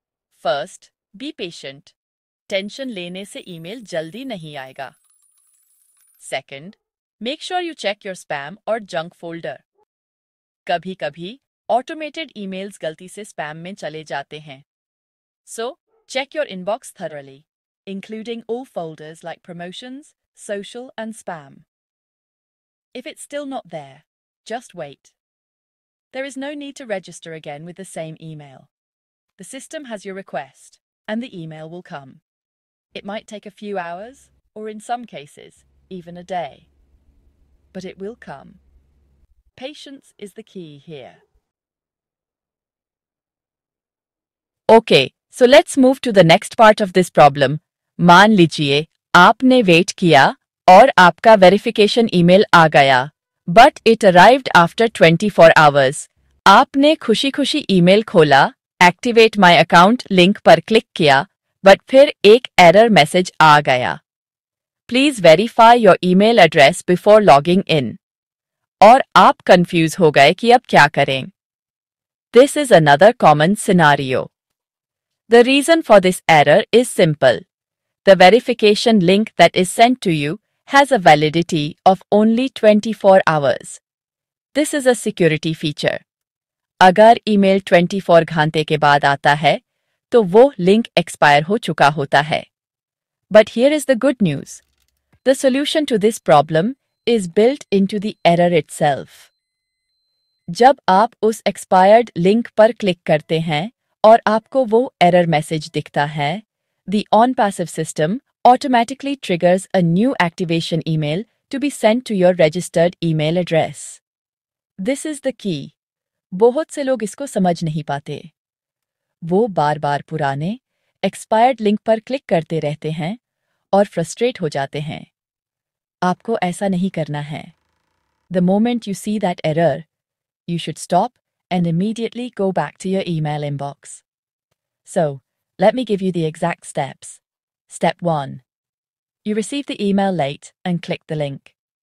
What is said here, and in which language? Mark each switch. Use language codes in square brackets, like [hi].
[en] First, be patient. [hi] Tension लेने से email जल्दी नहीं आएगा. [en] Second, make sure you check your spam or junk folder. [hi] कभी-कभी automated emails गलती से spam में चले जाते हैं. [en] So, check your inbox thoroughly, including all folders like promotions, social, and spam. If it's still not there, just wait. There is no need to register again with the same email. The system has your request, and the email will come. It might take a few hours, or in some cases, even a day. But it will come. Patience is the key here. Okay, so let's move to the next part of this problem. [hi] मान लीजिए आपने wait किया और आपका verification email आ गया, [en] but it arrived after 24 hours. [hi] आपने खुशी-खुशी email खोला, एक्टिवेट माय अकाउंट लिंक पर क्लिक किया, बट फिर एक एरर मैसेज आ गया. [en] Please verify your email address before logging in. [hi] और आप कंफ्यूज हो गए कि अब क्या करें. [en] This is another common scenario. The reason for this error is simple. The verification link that is sent to you has a validity of only 24 hours. This is a security feature. [hi] अगर email 24 घंटे के बाद आता है, तो वो link expire हो चुका होता है. [en] But here is the good news. The solution to this problem is built into the error itself. [hi] जब आप उस expired लिंक पर क्लिक करते हैं और आपको वो एरर मैसेज दिखता है, [en] the OnPassive system automatically triggers a new activation email to be sent to your registered email address. This is the key. [hi] बहुत से लोग इसको समझ नहीं पाते. वो बार-बार पुराने, expired लिंक पर क्लिक करते रहते हैं और फ्रस्ट्रेट हो जाते हैं. आपको ऐसा नहीं करना है. [en] The moment you see that error, you should stop and immediately go back to your email inbox. So, let me give you the exact steps. Step 1. You received the email late and clicked the link.